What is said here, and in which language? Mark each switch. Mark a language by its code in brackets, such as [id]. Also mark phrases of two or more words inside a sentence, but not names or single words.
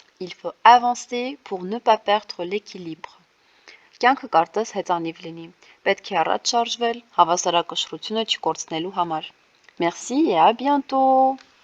[fr] Il faut avancer pour ne pas perdre l'équilibre. [hy] Կյանքը կարծես հեծանիվ լինի։ Պետք է առաջ շարժվել հավասարակշռությունը չկորցնելու համար։ [fr] Merci et à bientôt.